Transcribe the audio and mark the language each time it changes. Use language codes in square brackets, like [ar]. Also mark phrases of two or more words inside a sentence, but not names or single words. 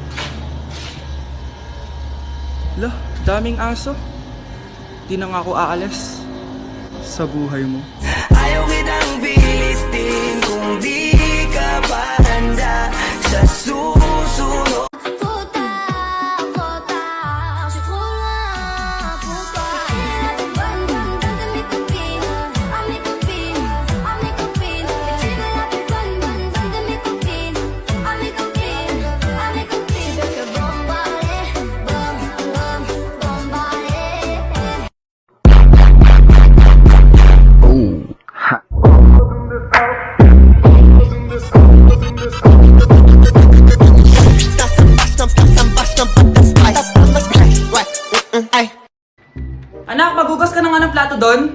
[tl] Lah, daming aso. Di na nga ako aalis sa buhay mo. Ayaw kitang pilitin kung di ka pa handa sa susunod. Puta, puta, [fr] je crois loin, puta. Bonne, bonne, bonne de mes copines, à mes copines, à mes copines. Tu veux la plus bonne, bonne, bonne de mes copines, à mes copines, à mes copines. Je veux que bombarder, bom, bom, bombarder. [tl] Anak, magugas ka na nga ng plato doon?